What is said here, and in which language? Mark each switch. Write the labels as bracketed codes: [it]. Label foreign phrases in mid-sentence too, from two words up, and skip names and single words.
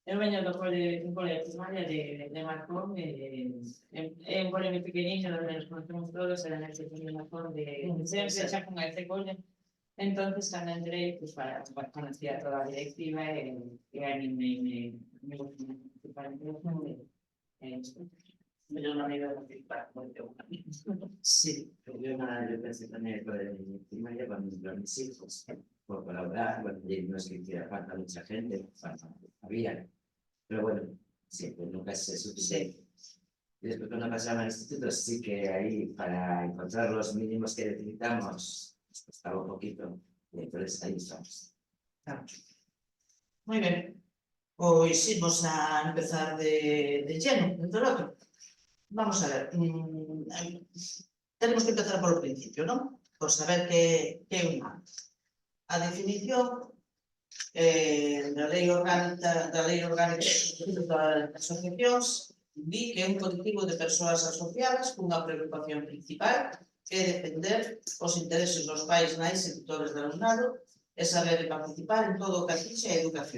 [gl] Eu veño do un cole primaria de Marcón, é un cole moi pequeniño, onde nos conocemos todos, era neste cole de Marcón de sempre, xa con este cole. Entonces, cando entrei, pues, conocía toda a directiva e [es] a mí me gusta [gl] participar en todo. Mellor maneira de participar, moito. [es] Sí, yo pensé también por el primaria con mis hijos, por colaborar, bueno, y no es que hiciera falta mucha gente, había, pero bueno, siempre nunca es suficiente. Y después cuando pasaba al instituto, sí que ahí para encontrar los mínimos que necesitamos, nos costaba un poquito, y entonces ahí estamos. [gl] Moi ben, pois imos a empezar [es] de lleno, [gl] dentro do outro. [es] Vamos a ver, tenemos que empezar [gl] polo principio, non? Por saber que é un ámbito. A definición da lei orgánica das asociacións di que é un colectivo de persoas asociadas cunha preocupación principal que é defender os intereses dos pais, nais e tutores do alumnado e saber participar en todo o que atinxe a educación.